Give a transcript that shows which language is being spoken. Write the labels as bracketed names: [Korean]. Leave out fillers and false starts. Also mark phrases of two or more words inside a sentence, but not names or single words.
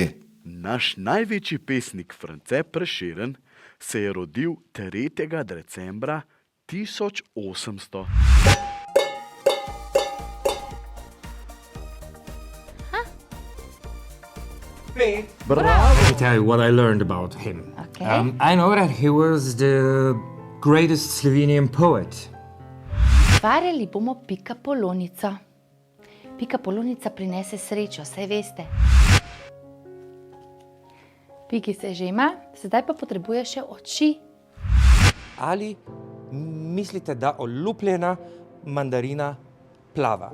[Slovenian] Naš največji pesnik France Prešeren se je rodil 3. decembra 1800. Bravo! [English] Let me tell you what I learned about him. Okay. I know that he was the greatest Slovenian poet. [Slovenian] Ustvarjali bomo pikapolonico. Pikapolonica prinese srečo, saj veste. Piki se že ima, sedaj pa potrebuje še oči. Ali mislite, da olupljena mandarina plava?